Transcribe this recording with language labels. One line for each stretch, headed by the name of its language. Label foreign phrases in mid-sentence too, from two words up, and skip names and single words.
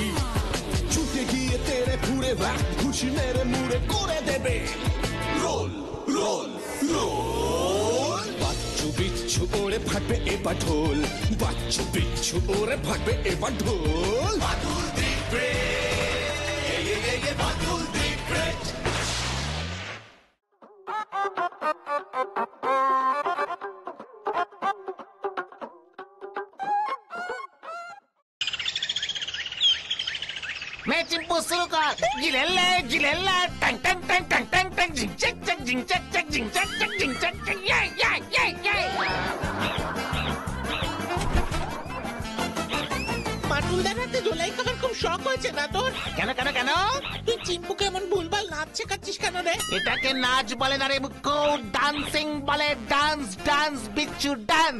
Bangla: ছুটে গিয়ে তেরে ফুড়ে ব্যাক খুশি মেরে মুড়ে করে দেবে রোল রোল রোল। বাচ্চু বিচ্ছু ওরে ফাটবে এবার ঢোল, বাচ্চু বিচ্ছু ওরে ফাটবে এবার ঢোল। বাদুল দিব্রে বাদুল দিব্রে।
Hindi: मैं चिंपू शुरू कर। जिलेला टंग टंग टंग टंग टंग टंग जिंग चक चक जिंग चक चक जिंग चक चक जिंग चक चक ये
Bangla: মাটুলদার হাতে ধুলাই খাবার খুব শখ হয়েছে না তোর? কেন কেন কেন? তুই চিম্পুকে এমন ভুলভাল নাচ শেখাচ্ছিস কেন রে? এটাকে নাচ বলে না রে মুক্কু, ডান্সিং বলে।
English: dance dance
Bangla: বিচ্ছু ডান্স।